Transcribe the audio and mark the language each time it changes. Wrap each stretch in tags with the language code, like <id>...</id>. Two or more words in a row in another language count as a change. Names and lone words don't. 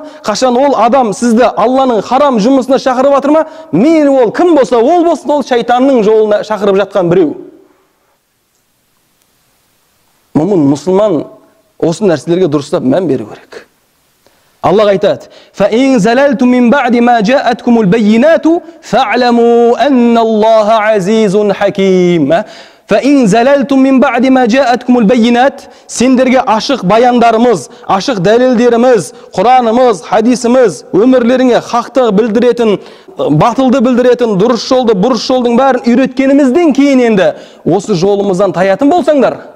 <kk>Қашан ол адам сізді Алланың харам жұмысына шақырып жатыр ма? Мейлі ол кім болса, ол болсын, ол шайтанның жолына шақырып жатқан біреу. Момын мұсылман осы нәрселерге дұрыстап мән беру керек. Аллах айтады:</kk> <ar>"فإن زللتم من بعد ما جاءتكم البينات فاعلموا أن الله عزيز حكيم". فإن زللتم من بعد ما جاءتكم البينات,</ar> <kk>сендерге ашық баяндарымыз, ашық дәлелдеріміз, Құранымыз, хадисіміз, өмірлеріңе хақты білдіретін, батылды білдіретін, дұрыс жолды, бұрыс жолдың бәрін үйреткенімізден кейін енді осы жолымыздан таятын болсаңдар,</kk>